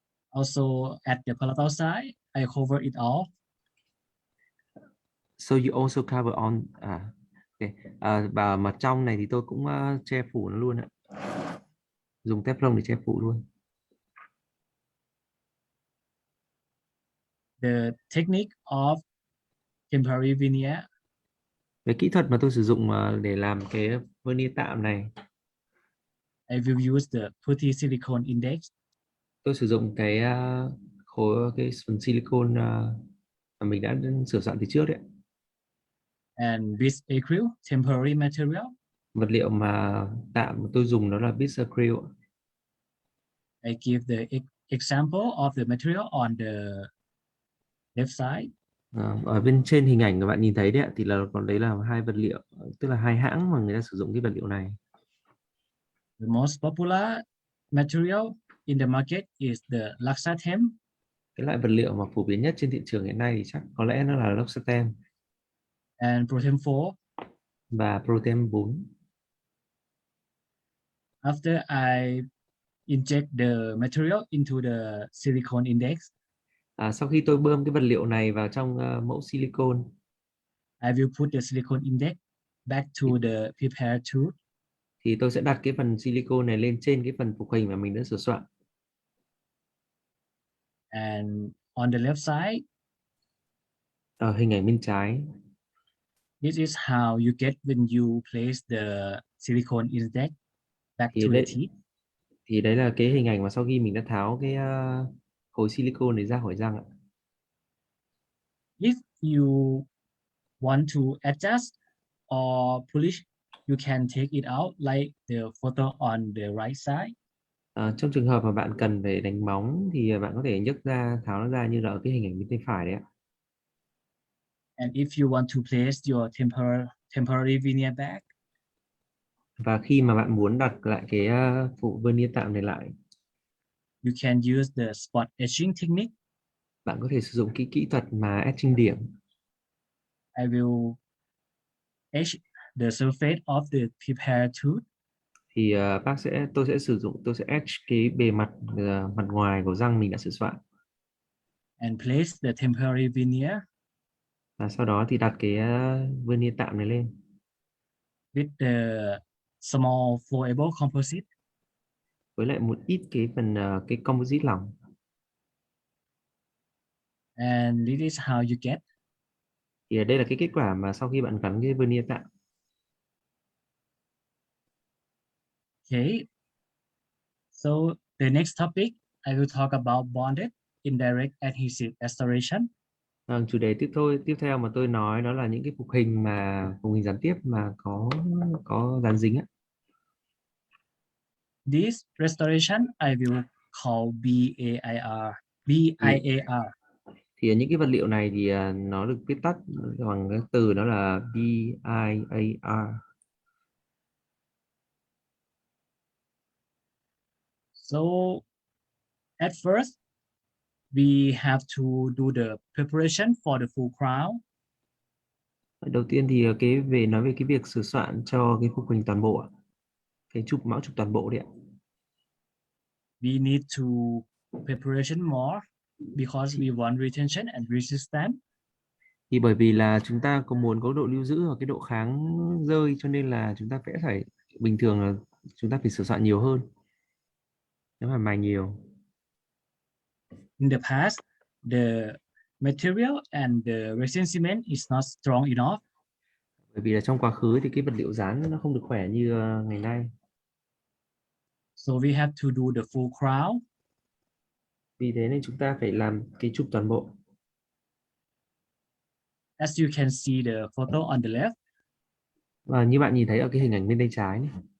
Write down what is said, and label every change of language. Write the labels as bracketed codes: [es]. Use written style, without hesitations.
[en] Also, at the palatal side, I cover it all. So you also cover on okay. [vi] Và mặt trong này thì tôi cũng che phủ nó luôn ạ. Dùng Teflon để che phủ luôn. [en] The technique of temporary veneer, [vi] Về kỹ thuật mà tôi sử dụng để làm cái vernier tạm này, [en] I will use the putty silicone index [vi] tôi sử dụng cái cái phần silicone mà mình đã sửa soạn từ trước đấy. [en] and with acrylic temporary material. [vi] Vật liệu mà tạm tôi dùng đó là Biss acrylic. [en] I give the example of the material on the left side. [vi] Ở bên trên hình ảnh các bạn nhìn thấy đấy ạ, thì là còn đấy là hai vật liệu, tức là hai hãng mà người ta sử dụng cái vật liệu này. [en] The most popular material in the market is the Laxatem [vi] Cái loại vật liệu mà phổ biến nhất trên thị trường hiện nay thì chắc có lẽ nó là L'Occitane [en] and Protem 4. [vi] và Protem 4. [en] After I inject the material into the silicone index, [vi] Sau khi tôi bơm cái vật liệu này vào trong mẫu silicone, [en] I will put the silicone index back to the prepared tooth. [vi] thì tôi sẽ đặt cái phần silicone này lên trên cái phần phục hình mà mình đã sửa soạn. [en] And on the left side, [vi] Ở hình ảnh bên trái, [en] this is how you get when you place the silicone index back [vi] thì [en] to the [vi] đây [en] teeth. [vi] thì đấy là cái hình ảnh mà sau khi mình đã tháo cái khối silicone này ra khỏi răng ạ. [en] If you want to adjust or polish, you can take it out like the photo on the right side. [vi] Trong trường hợp mà bạn cần phải đánh bóng thì bạn có thể nhấc ra, tháo nó ra như là ở cái hình ảnh bên tay phải đấy ạ. [en] And if you want to place your temporary veneer back, [vi] Và khi mà bạn muốn đặt lại cái phụ vernier tạm này lại, [en] you can use the spot etching technique. [vi] bạn có thể sử dụng cái kỹ thuật mà etching điểm. [en] I will etch the surface of the prepared tooth [vi] Thì tôi sẽ etch cái bề mặt mặt ngoài của răng mình đã sửa soạn. [en] and place the temporary veneer [vi] Và sau đó thì đặt cái vernier tạm này lên [en] with the small flowable composite. [vi] với lại một ít cái phần cái composite lỏng. [en] And this is how you get. [vi] Thì đây là cái kết quả mà sau khi bạn gắn cái vernier tạm. [en] Okay. So the next topic, I will talk about bonded indirect adhesive restoration. [vi] Chủ đề tiếp theo mà tôi nói đó là những cái phục hình gián tiếp mà có dán dính á. [en] This restoration I will call BIAR. BIAR. [vi] Thì những cái vật liệu này thì nó được viết tắt bằng cái từ đó là BIAR. [en] So at first, we have to do the preparation for the full crown. [vi] Đầu tiên thì nói về cái việc sửa soạn cho cái phục hình toàn bộ ạ. Cái mão chụp toàn bộ đấy ạ. [en] We need to preparation more because we want retention and resistance. [vi] Thì bởi vì là chúng ta có muốn có độ lưu giữ và cái độ kháng rơi, cho nên là chúng ta phải bình thường là chúng ta phải sửa soạn nhiều hơn. Nếu mà mài nhiều. [en] In the past, the material and the resin cement is not strong enough. [vi] Bởi vì là trong quá khứ thì cái vật liệu dán nó không được khỏe như ngày nay. [en] So we have to do the full crown. [vi] Vì thế nên chúng ta phải làm cái chụp toàn bộ. [en] As you can see the photo on the left, [vi] Và như bạn nhìn thấy ở cái hình ảnh bên tay trái này,